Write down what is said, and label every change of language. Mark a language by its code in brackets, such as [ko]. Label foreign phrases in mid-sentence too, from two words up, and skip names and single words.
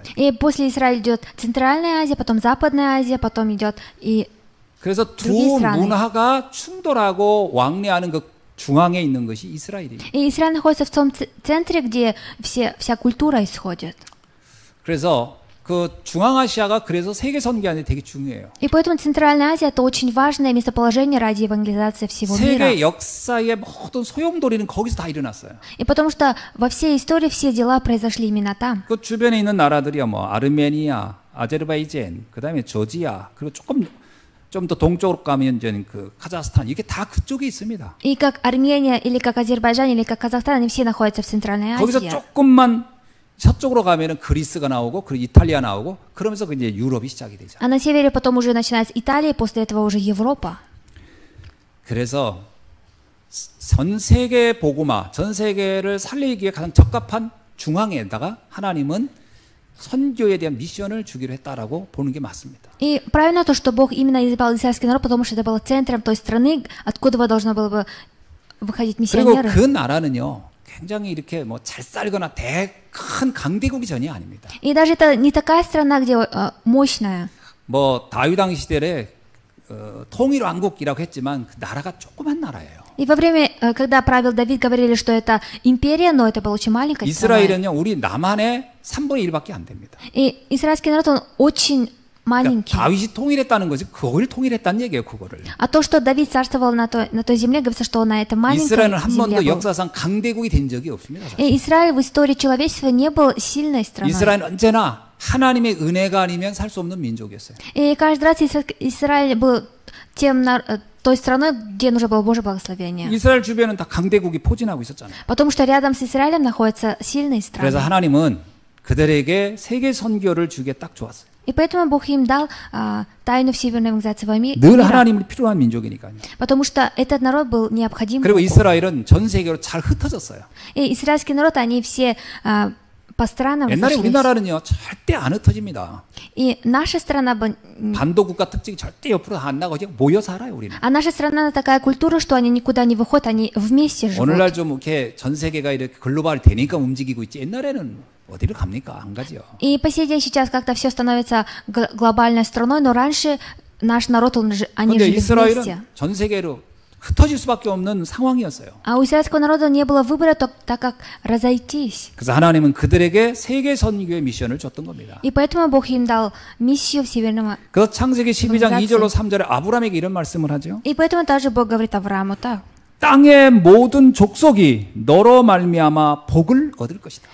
[ru] И после Израиля идет Центральная Азия, потом Западная Азия, потом идет и [ko] 그래서 두 문화가 충돌하고 왕래하는 그 중앙에 있는 것이 이스라엘이에요. [ru] И Израиль находится в том центре, где вся культура исходит. [ko] 그래서 그 중앙아시아가 그래서 세계 선교하는데 되게 중요해요. [ru] И поэтому Центральная Азия — это очень важное местоположение ради евангелизации всего мира. [ko] 세계 역사의 모든 소용돌이는 거기서 다 일어났어요. [ru] И потому что во всей истории все дела произошли именно там. [ko] 그 주변에 있는 나라들이야 뭐 아르메니아, 아제르바이잔, 그다음에 조지아, 그리고 좀 더 동쪽으로 가면 이제 그 카자흐스탄 이게 다 그쪽에 있습니다. [ru] И как Армения, или как Азербайджан, или как Казахстан, они все находятся в Центральной [ko] 거기서 [ru] Азии. [ko] 조금만 서쪽으로 가면은 그리스가 나오고 그리고 이탈리아 나오고 그러면서 이제 유럽이 시작이 되죠. [ru] А на севере потом уже начинается Италия, после этого уже Европа. [ko] 그래서 전 세계 복음화, 전 세계를 살리기에 가장 적합한 중앙에다가 하나님은 선교에 대한 미션을 주기로 했다라고 보는 게 맞습니다. [ru] И правильно то, что Бог именно избрал израильский народ, потому что это было центром той страны, откуда должно было бы выходить [ko] 그리고 [ru] миссионеры. [ko] 그 나라는요, 굉장히 이렇게 뭐 잘 살거나 큰 강대국이 전혀 아닙니다. [ru] И даже это не такая страна, где мощная. [ko] 뭐 다윗 왕 시대에 통일 왕국이라고 했지만 그 나라가 조그만 나라예요. [ru] И во время, когда правил Давид, говорили, что это империя, но это была очень маленькая страна. [ko] 이스라엘은요, 우리 남한의 3분의 1밖에 안 됩니다. [ru] И израильский народ, он очень маленький. [ko] 그러니까 다윗이 통일했다는 거지, 그걸 통일했다는 얘기예요, 그거를. [ru] А то, что Давид царствовал на той земле, говорится, что он на этой маленькой [ko] 이스라엘은 한 번도 [ru] земле был. [ko] 역사상 강대국이 된 적이 없습니다. 사실. [ru] И Израиль в истории человечества не был сильной страной. [ko] 이스라엘은 언제나 하나님의 은혜가 아니면 살 수 없는 민족이었어요. [ru] И каждый раз Израиль был той страной, где нужно было Божье благословение. [ko] 이스라엘 주변은 다 강대국이 포진하고 있었잖아요. [ru] Потому что рядом с Израилем находятся сильные [ko] 그래서 [ru] страны. [ko] 하나님은 그들에게 세계 선교를 주기에 딱 좋았어요. [ru] И поэтому Бог им дал тайну всемирной евангелизации [ko] 늘 [ru] мира. [ko] 하나님이 필요한 민족이니까요. [ru] Потому что этот народ был необходим. [ko] 그리고 [ru] Богу. [ko] 이스라엘은 전 세계로 잘 흩어졌어요. [ru] И израильский народ, они все по странам [ko] 옛날에 [ru] разошлись. [ko] 우리나라는요, 절대 안 흩어집니다. [ru] И наша страна, [ko] 반도 국가 특징이 절대 옆으로 안 나고 그냥 모여 살아요, 우리는. [ru] а наша страна такая культура, что они никуда не выходят, они вместе живут. [ko] 오늘날 좀 이렇게 전 세계가 이렇게 글로벌 되니까 움직이고 있지. 옛날에는 어디를 갑니까? 안 가죠. [ru] И по сей день сейчас как-то все становится глобальной страной, но раньше наш народ, они [ko] 근데 [ru] жили вместе. [ko] 이스라엘은 전 세계로 흩어질 수밖에 없는 상황이었어요. [ru] А у израильского народа не было выбора, так как разойтись. [ko] 그래서 하나님은 그들에게 세계 선교의 미션을 줬던 겁니다. [ru] И поэтому Бог им дал миссию в Северном. [ko] 그래서 창세기 12장 2절로 3절에 아브라함에게 이런 말씀을 하죠. [ru] И поэтому также Бог говорит Аврааму так, [ko] 땅의 모든 족속이 너로 말미암아 복을 얻을 것이다.